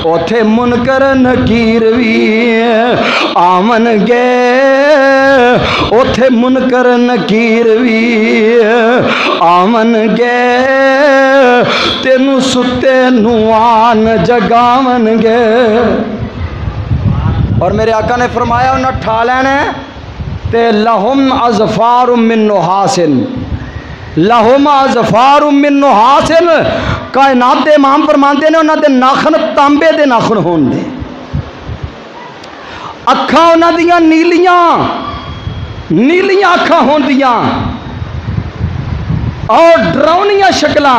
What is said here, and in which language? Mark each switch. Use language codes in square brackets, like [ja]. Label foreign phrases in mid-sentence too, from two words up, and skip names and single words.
[pa] اوتھے منکر نکیر بھی آمن گے، اوتھے منکر نکیر بھی آمن گے، تینوں ستے نوآن جگاون گے. اور میرے آقا نے فرمایا انہیں ٹھا لینا تے [ar] لهم أظفار من نحاس، لهم أظفار من نحاس. [pa] کائنات دے امام فرماتے نے انہوں نے ناخن تانبے دے ناخن ہوݨ دے، اکھاں انہاں دیاں نیلیاں اکھاں ہوندیاں اور ڈراونیاں شکلاں.